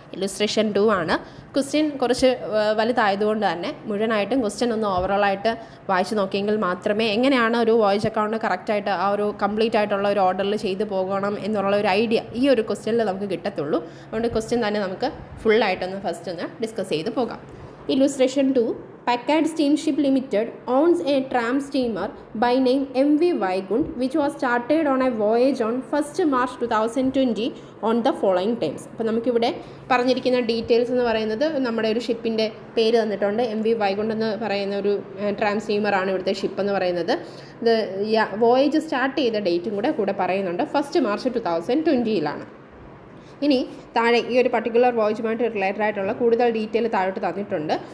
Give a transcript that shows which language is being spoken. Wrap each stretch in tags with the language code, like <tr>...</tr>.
<ml>Illustration 2 ആണ്. Question കുറച്ച് വലുതായതുകൊണ്ട് തന്നെ മുഴുവനായിട്ടും ക്വസ്റ്റ്യൻ ഒന്ന് ഓവറോളായിട്ട് വായിച്ച് നോക്കിയെങ്കിൽ മാത്രമേ എങ്ങനെയാണ് ഒരു വോയേജ് അക്കൗണ്ട് കറക്റ്റായിട്ട് ആ ഒരു കംപ്ലീറ്റ് ആയിട്ടുള്ള ഒരു ഓർഡറിൽ ചെയ്തു പോകണം എന്നുള്ള ഒരു ഐഡിയ ഈ ഒരു ക്വസ്റ്റ്യനിൽ നമുക്ക് കിട്ടത്തുള്ളൂ. അതുകൊണ്ട് ക്വസ്റ്റ്യൻ തന്നെ നമുക്ക് ഫുള്ളായിട്ടൊന്ന് ഫസ്റ്റ് ഒന്ന് ഡിസ്കസ് ചെയ്ത് പോകാം.</ml> <en>Illustration 2. Packard Steamship Limited owns a tram steamer by name MV Vaigund which was started on a voyage on 1st March 2020 on the following terms.</en> <ml>അപ്പോൾ നമുക്കിവിടെ പറഞ്ഞിരിക്കുന്ന ഡീറ്റെയിൽസ് എന്ന് പറയുന്നത് നമ്മുടെ ഒരു ഷിപ്പിൻ്റെ പേര് തന്നിട്ടുണ്ട്. MV Vaigund എന്ന് പറയുന്ന ഒരു ട്രാം സ്റ്റീമറാണ് ഇവിടുത്തെ ഷിപ്പ് എന്ന് പറയുന്നത്. ഇത് വോയേജ് സ്റ്റാർട്ട് ചെയ്ത ഡേറ്റും കൂടെ പറയുന്നുണ്ട്. 1st March 2020. ഇനി താഴെ ഈ ഒരു പർട്ടിക്കുലർ വോയേജുമായിട്ട് റിലേറ്റഡ് ആയിട്ടുള്ള കൂടുതൽ ഡീറ്റെയിൽ താഴോട്ട് തന്നിട്ടുണ്ട്.</ml>